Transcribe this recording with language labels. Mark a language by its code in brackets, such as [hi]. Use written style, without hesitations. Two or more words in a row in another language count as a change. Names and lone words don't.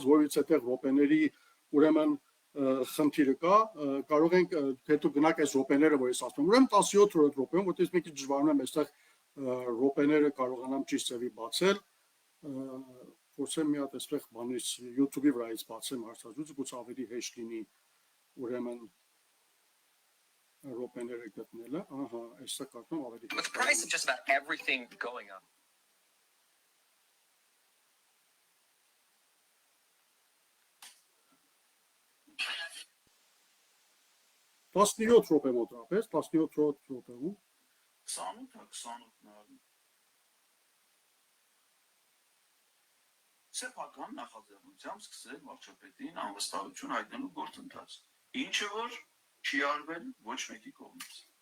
[hy] որևիցե տեղ րոպեների ուրեմն խնդիրը կա, կարող ենք հետո գնանք այս րոպեները, որ ես ասում եմ։ Ուրեմն 17-րդ րոպեում, որտեղ մի քիչ դժվարանում եմ այստեղ րոպեները կարողանամ ճիշտ ձևի բացել, փորձեմ մի հատ էսպես բանից YouTube-ի վրայից բացեմ հարցազրույցը, գուցե ավելի հեշտ լինի ուրեմն ռոպեները գտնելը, ահա, այսա կարծում ավելի [en] With the price of just about everything going up. [hy] 17 րոպե մոտավորապես, 17 րոպեում 28 Սեփական նախաձեռնությամբ սկսել վարչապետին անվստահություն հայտնելու գործընթաց, ինչը որ չի արվել ոչ մեկի կողմից։